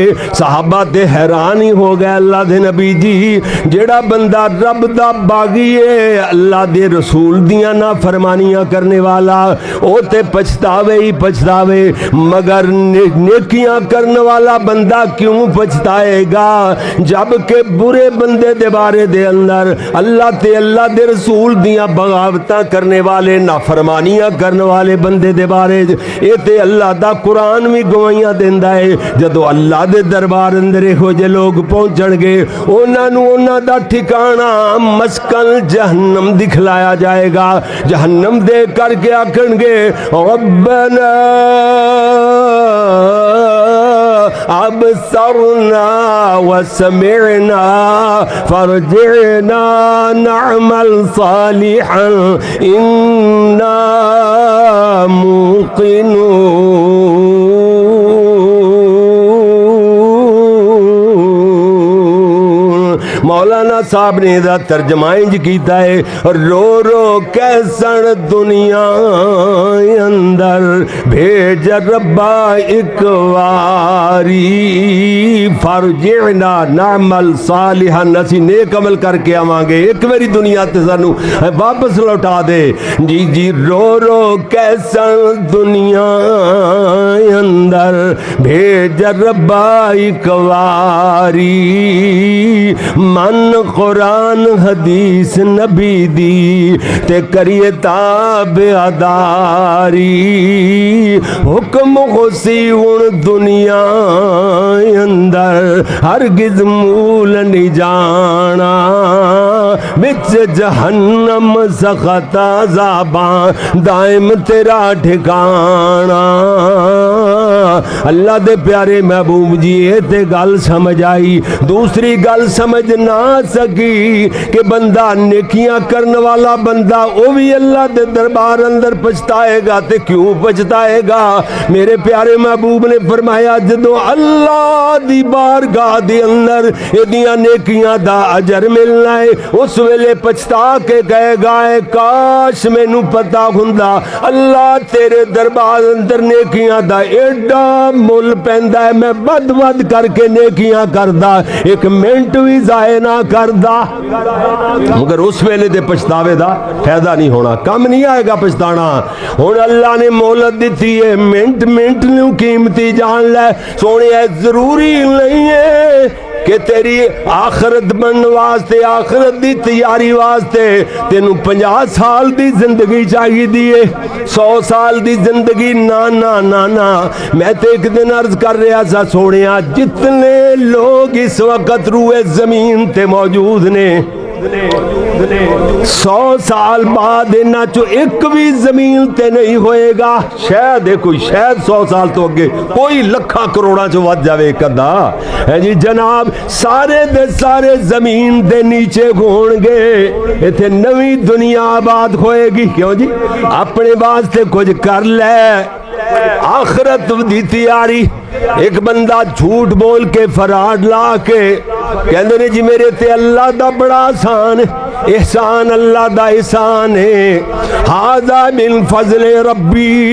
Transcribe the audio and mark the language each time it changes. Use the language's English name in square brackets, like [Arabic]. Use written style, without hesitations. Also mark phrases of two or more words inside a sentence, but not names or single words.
[Punjabi] صحابہ تے حیران ہی ہو گئے, اللہ دے نبی جی جیڑا بندہ رب دا باغی ہے, اللہ دے رسول دیاں نا فرمانیاں کرنے والا, او تے پچھتاوے ہی پچھتاوے, مگر نیکیاں کرنے والا بندہ کیوں پچھتائے گا جبکہ برے بندے دے بارے دے اندر اللہ تے اللہ دے رسول دیاں بغاوتاں کرنے والے, نافرمانیاں کرنے والے بندے دے بارے اے تے اللہ دا قرآن بھی گوائیاں دیندا ہے. جدو اللہ دے دربار اندر ہو جے لوگ پہنچن گے انہاں نو انہاں دا ٹھکانہ مسکن جہنم دکھلایا جائے گا. جہنم دیکھ کر کے آکھن گے [Arabic] ربنا ابصرنا وسمعنا فارجعنا نعمل صالحا انا موقنون. [Punjabi] مولانا صاحب نے دا ترجمہ انج کیتا ہے, رو رو کیسن دنیا اندر بھیج ربا ایک واری [Arabic] فرجعنا نعمل صالحا, [Punjabi] اسی نیک عمل کر کے آواں گے, ایک میری دنیا تے سانو واپس لوٹا دے. جی جی رو رو کیسن دنیا اندر بھیج ربا ایک واری, من قرآن حدیث نبی دی تے کریے تابعداری, حکم خوشی ان دنیا اندر ہرگز مول نہیں جانا, بچ جہنم سخت عذاباں دائم تیرا ٹھکانا. اللہ دے پیارے محبوب جی اے تے گل سمجھ آئی. دوسری گل سمجھ نہ سکی کہ بندہ نیکیاں کرنے والا بندہ وہ بھی اللہ دے دربار اندر پچھتائے گا. تے کیوں پچھتائے گا؟ میرے پیارے محبوب نے فرمایا جدو اللہ دی بارگاہ دے اندر ایدیاں نیکیاں دا اجر ملنا ہے اس ویلے پچھتا کے کہے گا اے کاش مینوں پتہ ہوندا اللہ تیرے دربار اندر نیکیاں دا ایڈا مل پیندا ہے، میں ود ود کر کے نیکیاں کردا، ایک منٹ بھی ضائع نہ کردا، مگر اس ویلے دے پچھتاوے دا فائدہ نہیں ہونا، کم نہیں آئے گا پچھتانا۔ ہن اللہ نے مہلت دتی ہے، منٹ منٹ نو قیمتی جان لے سونے، ضروری نہیں ہے کہ تیری آخرت بننے واسطے، آخرت دی تیاری واسطے تینوں 50 سال دی زندگی چاہیے دیئے، 100 سال دی زندگی، نا نا نا نا۔ میں تے ایک دن عرض کر رہا سا سونیا، جتنے لوگ اس وقت روئے زمین تے موجود نے، 100 سال بعد انہاں چو ایک بھی زمین تے نہیں ہوئے گا، شاید کوئی، شاید 100 سال تو اگے کوئی لکھاں کروڑاں چو ود جاوے ایک ادا ہے جی جناب، سارے دے سارے زمین دے نیچے ہون گے، ایتھے نویں دنیا آباد ہوئے گی۔ کیوں جی؟ اپنے واسطے کچھ کر لے، آخرت دی تیاری۔ ایک بندہ جھوٹ بول کے، فراڈ لا کے کہندے نے جی میرے تے اللہ دا بڑا آسان احسان، اللہ دا احسان ہے، [Arabic] ھذا من فضل ربی۔